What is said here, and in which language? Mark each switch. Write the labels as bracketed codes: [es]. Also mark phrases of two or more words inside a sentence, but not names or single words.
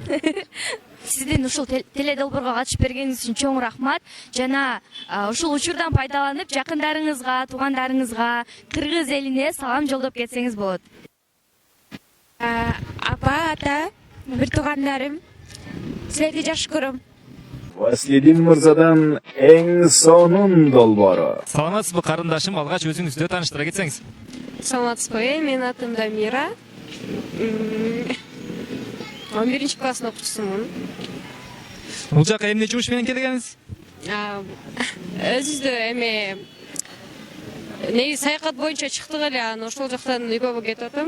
[ky] Сиздин ушул теледолбоорго катышып бергениңиз үчүн чоң рахмат. Жана ушул учурдан пайдаланып, жакындарыңызга, туугандарыңызга, кыргыз элине салам жолдоп кетсеңиз болот. Апа, ата, бир туугандарым, силерди жакшы көрөм. Васлидин Мырзадан эң сонун долбоору. Саламатсызбы карындашым, алгач өзүңүздү тааныштыра кетсеңиз. Саламатсызбы, менин атым Дамира. 11-класстын окуучусумун. Бул жака эмне жумуш менен келгениңиз? Өзүбүздө эме негизи саякат боюнча чыктык эле, анан ошол жактан үйгө кетип атам.